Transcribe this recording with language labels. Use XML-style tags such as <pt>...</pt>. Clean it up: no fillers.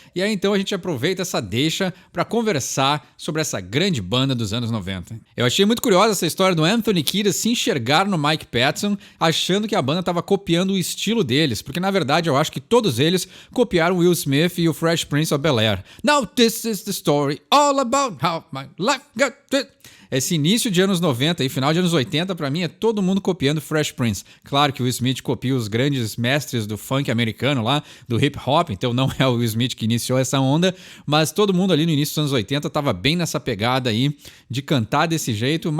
<pt>E aí então a gente aproveita essa deixa pra conversar sobre essa grande banda dos anos 90. Eu achei muito curiosa essa história do Anthony Kiedis se enxergar no Mike Patton, achando que a banda estava copiando o estilo deles, porque na verdade eu acho que todos eles copiaram Will Smith e o Fresh Prince of Bel-Air.</pt> <en>Now this is the story all about how my life got it.</en> <pt>Esse início de anos 90 e final de anos 80, pra mim, é todo mundo copiando Fresh Prince. Claro que o Will Smith copia os grandes mestres do funk americano lá, do hip hop, então não é o Will Smith que iniciou essa onda, mas todo mundo ali no início dos anos 80 tava bem nessa pegada aí de cantar desse jeito.</pt>